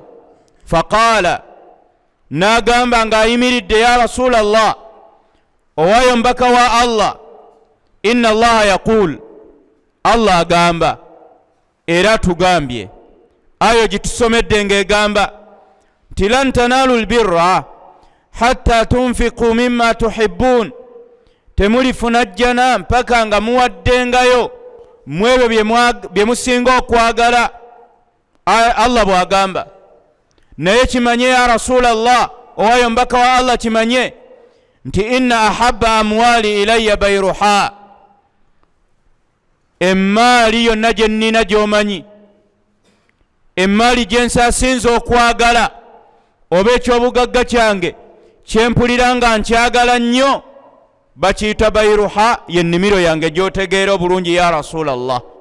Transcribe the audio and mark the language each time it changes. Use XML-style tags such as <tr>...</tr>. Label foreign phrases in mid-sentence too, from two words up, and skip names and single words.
<lg>Faqaala, n'agamba ng'ayimiridde,</lg> <ar>يا رسول الله,</ar> <lg>owayo mbaka wa Allah,</lg> <ar>إن الله يقول,</ar> <lg>Allah agamba era tugambye, ayo gitusomedde ng'egamba nti</lg> <ar>لن تنالوا البر حتى تنفقوا مما تحبون,</ar> <lg>temulifuna jjana mpaka nga muwaddengayo mwebyo bye musinga okwagala. Allah bw'agamba. Naye kimanye</lg> <ar>يا رسول الله,</ar> <lg>owayo mbaka wa Allah, kimanye nti</lg> <ar>إن أحب أموالي إلي بيرحاء,</ar> <lg>emmaali yonna gye nnina gy'omanyi, emmaali gye nsasinza okwagala oba ekyobugagga kyange kyempulira nga nkyagala nnyo, bakiyita bayruha, yennimiro yange gy'otegeera obulungi</lg> <ar>يا رسول الله.</ar>